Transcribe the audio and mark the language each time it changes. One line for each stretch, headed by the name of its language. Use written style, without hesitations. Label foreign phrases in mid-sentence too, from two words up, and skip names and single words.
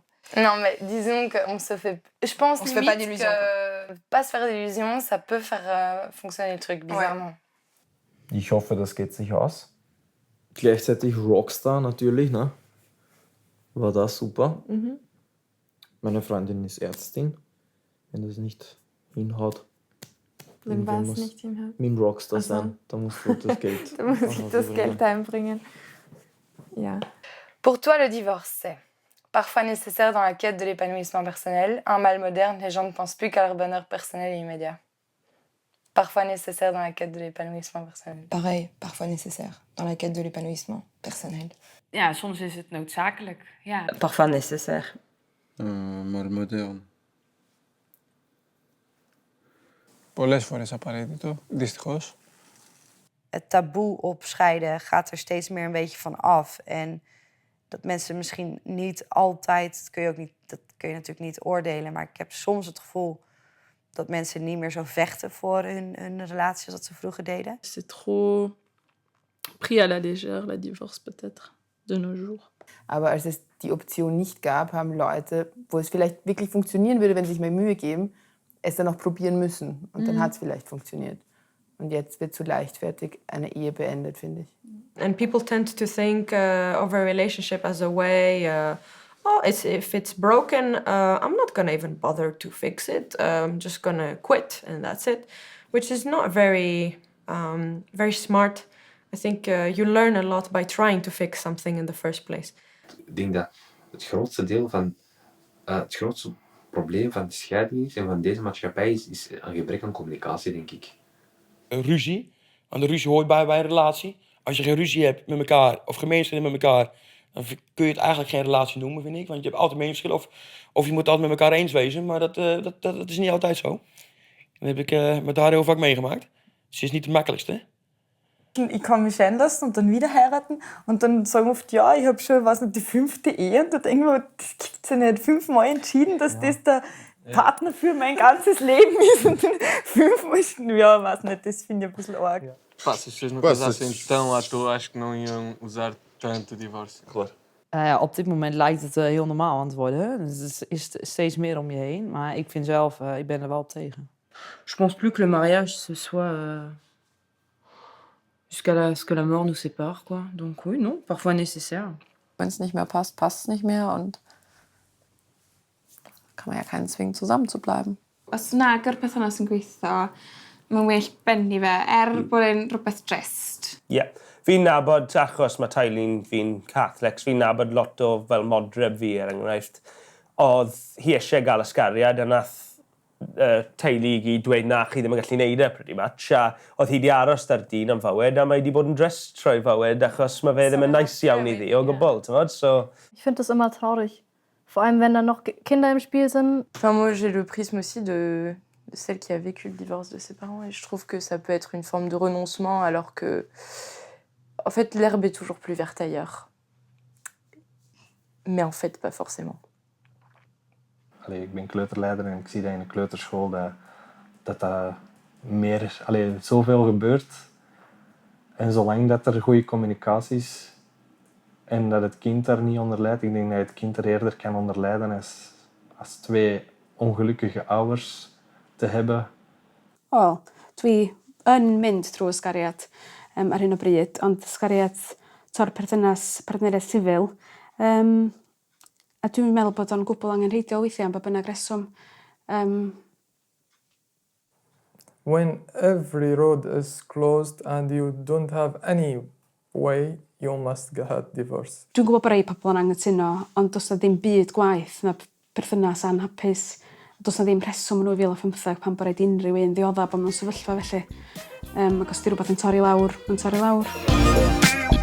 French: Non, mais disons qu'on se fait... Je pense On se fait pas limite d'illusions, que pas se faire d'illusions, ça peut faire fonctionner le truc, bizarrement.
German: Ich hoffe, das geht sich aus. Gleichzeitig Rockstar natürlich, ne? War das super. Mhm. Meine Freundin ist Ärztin. Wenn das nicht hinhaut. Wenn irgendwer was muss nicht hinhaut. Mit dem Rockstar Ach so. sein. Da musst du das Geld. Da muss ich das ausüben. Geld einbringen. Ja.
French: Pour toi, le divorce, c'est parfois nécessaire dans la quête de l'épanouissement personnel, un mal moderne, les gens ne pensent plus qu'à leur bonheur personnel et immédiat. Parfois nécessaire dans la quête de l'épanouissement personnel. Pareil, parfois nécessaire dans la quête de l'épanouissement personnel.
Dutch: Ja, soms is het noodzakelijk. Ja.
French: Parfois nécessaire. Mal modern.
Greek: Πολλές φορές απαραίτητο, δυστυχώς.
Dutch: Het taboe op scheiden gaat er steeds meer een beetje van af. En dat mensen misschien niet altijd, dat kun je natuurlijk niet oordelen, maar ik heb soms het gevoel dat mensen niet meer zo vechten voor hun relatie als dat ze vroeger deden.
French: C'est trop pris à la légère, la divorce peut-être, de nos jours.
German: Aber als es die Option nicht gab, haben Leute, wo es vielleicht wirklich funktionieren würde, wenn sie sich mehr Mühe geben, es dann noch probieren müssen. Und dann hat es vielleicht funktioniert. Und jetzt wird zu leichtfertig eine Ehe beendet, finde ich.
English: And people tend to think of a relationship as a way, if it's broken, I'm not gonna even bother to fix it. I'm just gonna quit and that's it. Which is not very smart. I think you learn a lot by trying to fix something in the first place.
Dutch: Ik denk dat het grootste deel van het grootste probleem van de scheiding is en van deze maatschappij is een gebrek aan communicatie, denk ik. Ruzie, want de ruzie hoort bij een relatie. Als je geen ruzie hebt met elkaar of gemeenschap met elkaar, dan kun je het eigenlijk geen relatie noemen, vind ik. Want je hebt altijd meningsverschillen of je moet altijd met elkaar eens wezen, maar dat is niet altijd zo. Dat heb ik met haar heel vaak meegemaakt. Ze is niet het makkelijkste.
German: Ich kann mich scheiden lassen und dann wieder heiraten und dann sagen oft, ja, ich habe schon, weiß nicht, die 5. Ehe und da denke ich mir, das gibt es ja nicht. 5-mal entschieden, dass das der Partner für mein ganzes Leben ist und dann 5-mal, ja, weiß nicht, das finde ich ein bisschen arg.
Portuguese: Pá, se as pessoas não casassem tão à toa, acho que não iam usar tanto o divórcio. Claro.
Dutch: Op dit moment lijkt het heel normaal aan het worden. Dus het is steeds meer om je heen. Maar ik vind zelf, ik ben er wel op tegen.
French: Je pense plus que le mariage, ce soit jusqu'à ce que la mort nous sépare, quoi. Donc oui, non, parfois nécessaire.
German: Wenn es nicht mehr passt, passt es nicht mehr und kann man ja keinen zwingen, zusammen zu bleiben.
Welsh: Os nag yw'r perthynas yn gweithio, mae'n well benni fe, bod e'n rhywbeth drist. Ie. Fi'n nabod, achos mae teulu'n fi'n Catholics, fi'n nabod lot o fel modryb fi, enghraifft. Oedd hi eisiau gael ysgariad, a nath teulu i gyd dweud na, chi ddim yn gallu neud e,
English: pretty much.
Welsh: A oedd hi di aros dar dyn am fywyd, a mae di bod yn drist trwy fywyd, achos mae fe ddim yn nice iawn i ddi o gwbl, ti'n fod? So...
German: Ich finde das immer traurig. Vor allem, wenn da noch Kinder im Spiel sind.
French: Enfin, moi, j'ai le prisme aussi de celle qui a vécu le divorce de ses parents et je trouve que ça peut être une forme de renoncement alors que, en fait, l'herbe est toujours plus verte ailleurs. Mais en fait, pas forcément.
Dutch: Ik ben kleuterleider en ik zie dat in de kleuterschool dat dat meer, zoveel gebeurt. En zolang dat er goede communicatie is en dat het kind daar niet onder lijdt, ik denk dat het kind er eerder kan onder lijden als 2 ongelukkige ouders te hebben.
Welsh: Wel, dwi yn mynd trwy ysgariad ar hyn o bryd, ond ysgariad tor perthynas partneriaeth sifil. A dwi'n meddwl bod o'n gwbl angenrheidiol weithiau am ba bynnag reswm.
English: When every road is closed and you don't have any way, you must get divorced.
Welsh: Dwi'n gwybod bod rei pobl yn anghytuno, ond does na ddim byd gwaith na perthynas anhapus. Does na ddim rheswm yn 2015 pan bod rhaid unrhyw un ddiodda bod mewn sefyllfa felly. Ac os di rhywbeth yn torri lawr, yn torri lawr.